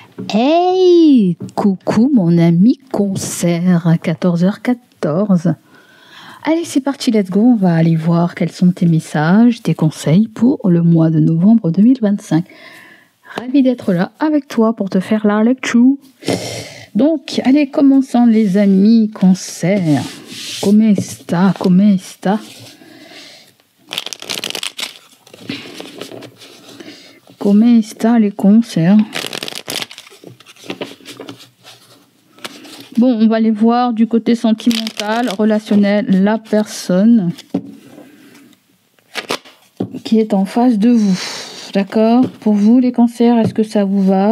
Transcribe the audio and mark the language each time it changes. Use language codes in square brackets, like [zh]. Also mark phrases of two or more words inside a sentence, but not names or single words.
[fr] Hey, coucou mon ami concert à 14h14. Allez, c'est parti, [en] let's go. [fr] On va aller voir quels sont tes messages, tes conseils pour le mois de novembre 2025. Ravi d'être là avec toi pour te faire la lecture. Donc, allez, commençons les amis, concert. [it] Come sta, come sta? Come sta les concerts? [fr] Bon, on va aller voir du côté sentimental, relationnel, la personne qui est en face de vous. D'accord? Pour vous, les cancers, est-ce que ça vous va?